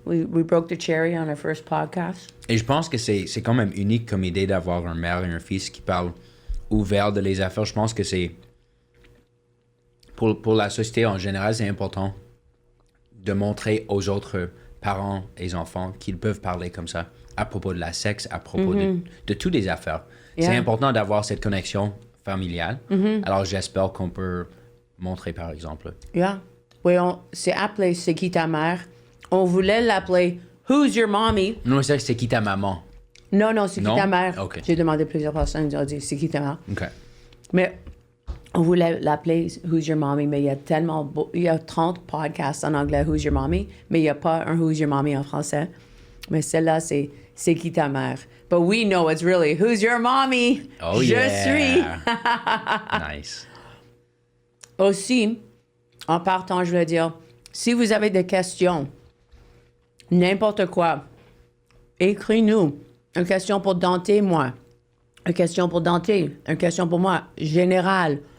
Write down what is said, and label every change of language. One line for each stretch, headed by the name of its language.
English: We broke the cherry on our first podcast.
French: Et je pense que c'est quand même unique comme idée d'avoir un mère et un fils qui parlent ouvert de les affaires. Je pense que c'est... Pour la société en général, c'est important de montrer aux autres parents et enfants qu'ils peuvent parler comme ça à propos de la sexe, à propos de toutes les affaires.
English: Yeah.
French: C'est important d'avoir cette connexion familiale. Alors, j'espère qu'on peut montrer, par exemple.
English: Yeah.
French: Oui, c'est appelé C'est qui ta mère? On voulait l'appeler Who's your mommy? Non, c'est qui ta maman? Non, c'est qui Non? ta mère? OK. J'ai demandé à plusieurs personnes, ils ont dit C'est qui ta mère? OK. Mais on voulait l'appeler Who's Your Mommy, mais il y a il y a 30 podcasts en anglais Who's Your Mommy, mais il n'y a pas un Who's Your Mommy en français. Mais celle-là, c'est qui ta mère?
English: But we know it's really Who's Your Mommy? Oh,
French: Je
English: yeah.
French: suis.
English: Nice.
French: Aussi, en partant, je veux dire, si vous avez des questions, n'importe quoi, écris-nous. Une question pour Dante, moi. Une question pour Dante. Une question pour moi. Générale.